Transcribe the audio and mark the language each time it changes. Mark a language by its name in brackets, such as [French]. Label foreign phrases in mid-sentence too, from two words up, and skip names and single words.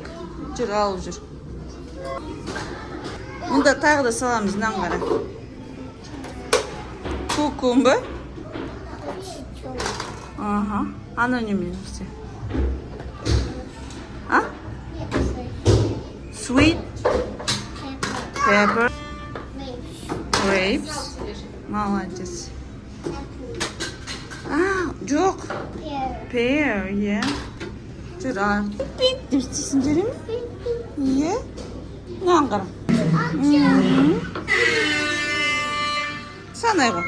[Kazakh] Жүр, алып жүр. Мұнда тағы да саламыз, мынаны қара. [English] Cucumber. Ага. [Kazakh] Ана немен істе. А? [English] Sweet pepper. Grapes. Grapes. [Kazakh] Молодец. Жоқ. [English] Pear, yeah. [Kazakh] Жүр, пик деп істейсің жүре ме? Иә. Мынаған қара. Санай ғой.